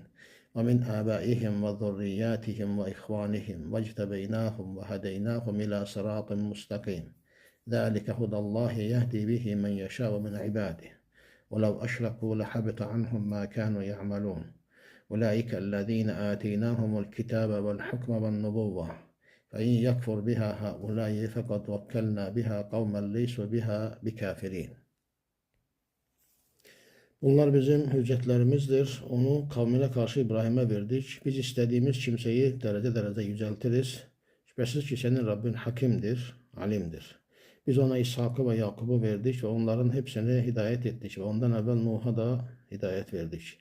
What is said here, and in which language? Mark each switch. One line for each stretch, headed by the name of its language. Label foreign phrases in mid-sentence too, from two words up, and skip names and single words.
Arabic: ومن آبائهم وذرياتهم وإخوانهم واجتبيناهم وهديناهم إلى صراط مستقيم ذلك هدى الله يهدي به من يشاء من عباده ولو أشركوا لحبط عنهم ما كانوا يعملون أولئك الذين آتيناهم الكتاب والحكم والنبوة فإن يكفر بها هؤلاء فقد وكلنا بها قوما ليسوا بها بكافرين.
Turkish: Bunlar bizim hüccetlerimizdir. Onu kavmine karşı İbrahim'e verdik. Biz istediğimiz kimseyi derece yüceltiriz. Şüphesiz ki senin Rabbin hakimdir, alimdir. Biz ona İshak'ı ve Yakub'u verdik ve onların hepsini hidayet ettik ve ondan evvel Nuh'a da hidayet verdik.